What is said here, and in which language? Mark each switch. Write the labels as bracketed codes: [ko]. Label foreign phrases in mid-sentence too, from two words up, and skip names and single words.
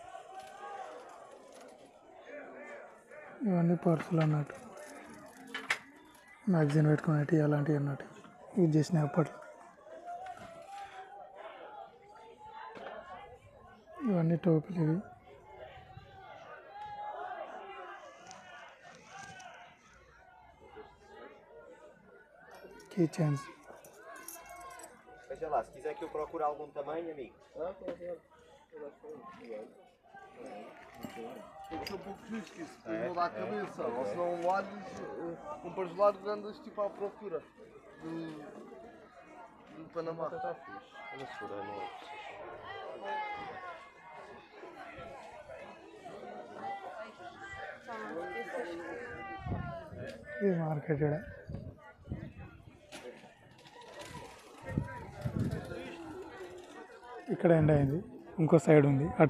[te] ఇవన్నీ పర్సులు అన్నట్టు మ్యాగజైన్ పెట్టుకునేవి అలాంటివి అన్నట్టు యూజ్ చేసినాయి అప్పట్లో ఇవన్నీ టోపీలు ఇవి [en] key chains [pt] Veja lá, se quiser que eu procure algum tamanho, amigo. Tem que ser um pouco justo, que isso tem que dar a cabeça, ou senão olhos, um para os lados andas tipo à procura do Panamá. Está fixe. Olha se for, não [te] ఇది మార్కెట్ ఇక్కడ ఇక్కడ ఎండ్ అయింది ఇంకో సైడ్ ఉంది అటు